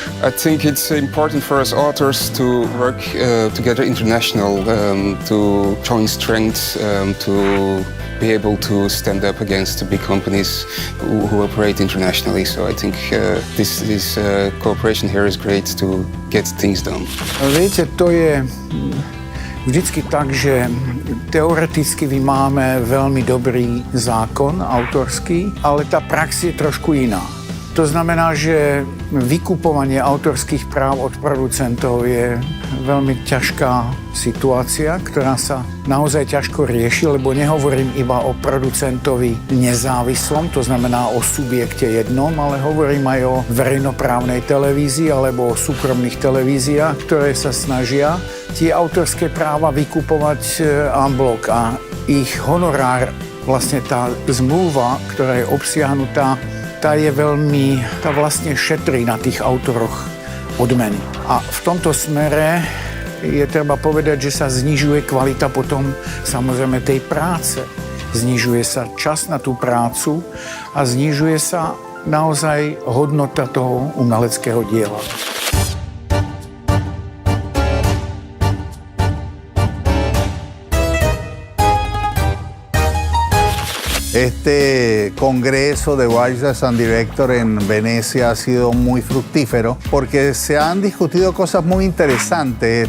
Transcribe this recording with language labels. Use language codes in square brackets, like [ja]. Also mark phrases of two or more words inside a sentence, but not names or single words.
[en] I think it's important for us authors to work together international, to join strengths, to be able to stand up against the big companies who operate internationally. So I think this cooperation here is great to get things done. [sk] Viete, to je vždycky tak, že teoreticky my máme veľmi dobrý zákon autorský, ale tá prax je trošku iná. To znamená, že vykupovanie autorských práv od producentov je veľmi ťažká situácia, ktorá sa naozaj ťažko rieši, lebo nehovorím iba o producentovi nezávislom, to znamená o subjekte jednom, ale hovorím aj o verejnoprávnej televízii alebo o súkromných televíziách, ktoré sa snažia tie autorské práva vykupovať [fr] en bloc [sk] a ich honorár, vlastne tá zmluva, ktorá je obsiahnutá, tá vlastne šetrí na tých autoroch odmeny. A v tomto smere je treba povedať, že sa znižuje kvalita potom samozrejme tej práce. Znižuje sa čas na tú prácu a znižuje sa naozaj hodnota toho umeleckého diela. [es] Este congreso de [en] Writers and Directors [es] en Venecia ha sido muy fructífero porque se han discutido cosas muy interesantes.